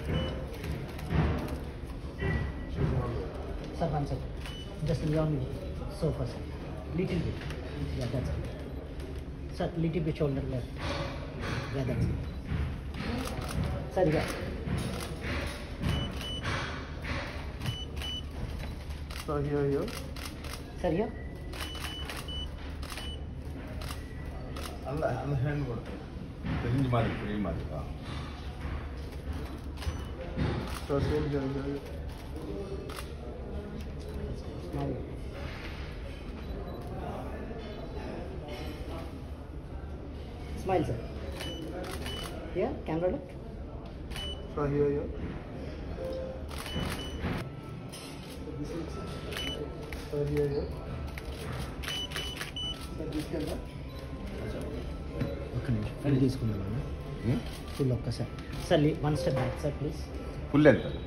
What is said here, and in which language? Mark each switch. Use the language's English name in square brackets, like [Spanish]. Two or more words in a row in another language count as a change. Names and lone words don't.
[English] sir one second just lay on sofa sir little bit ya that's it sir little bit shoulder left ya that's it sir ఇక sir ఇక [Tamil] அந்த ஹேண்ட் கொடுத்து தெரிஞ்ச மாதிரி புரிய மாதிரிக்கா [English] Smile, sir. Yeah, camera look. Here. [Telugu] ఒక్క నిమిషం ఫుల్ తీసుకుందామా ఫుల్ ఒక్కసారి సార్ [English] one step back sir please [Telugu] ఫుల్ ఎంత